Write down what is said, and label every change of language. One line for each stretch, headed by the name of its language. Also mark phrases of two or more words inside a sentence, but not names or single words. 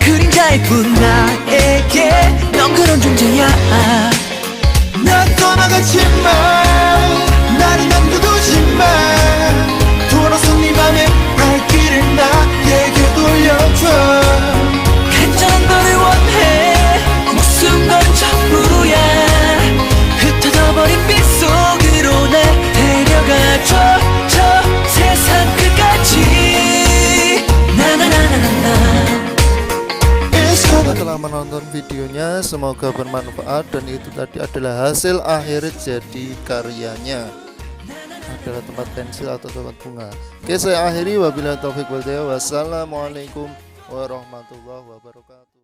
Korean: 그림자일 뿐 나에게 넌 그런 존재야 난 떠나가지만 나를 남겨두지만 돌아서 네 맘의 발길을 나에게 돌려줘 간절한 너를 원해 무슨 건 전부야 흩어져버린 빛 속으로 날 데려가줘 저 세상 끝까지 나나나나나
Indonesian: Setelah menonton videonya, semoga bermanfaat, dan itu tadi adalah hasil akhir jadi karyanya, adalah tempat pensil atau tempat bunga. Oke, saya akhiri,
Arabic: وبالله التوفيق والهداية. والسلام عليكم ورحمة الله وبركاته.